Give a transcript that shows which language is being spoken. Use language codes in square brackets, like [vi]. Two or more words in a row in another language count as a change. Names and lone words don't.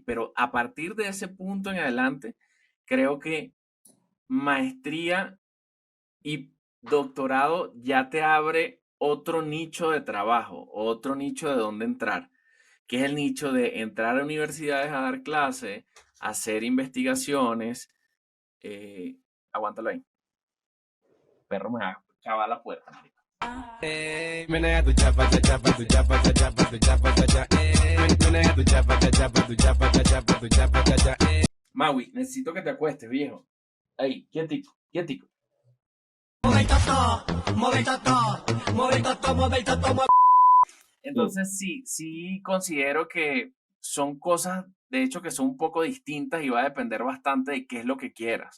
[es] Pero a partir de ese punto en adelante, creo que maestría y doctorado ya te abre otro nicho de trabajo, otro nicho de dónde entrar, que es el nicho de entrar a universidades a dar clases, hacer investigaciones. eh, Aguántalo ahí, perro me va a cavar la puerta, marico. Menea tu chapa, cha chapa, tu chapa, cha chapa, tu chapa, cha cha. Menea tu chapa, cha chapa, tu chapa, cha chapa, tu chapa, cha cha. Maui, necesito que te acuestes, viejo. Ahí, quietico, quietico. Entonces sí, sí considero que son cosas, de hecho, que son un poco distintas y va a depender bastante de qué es lo que quieras.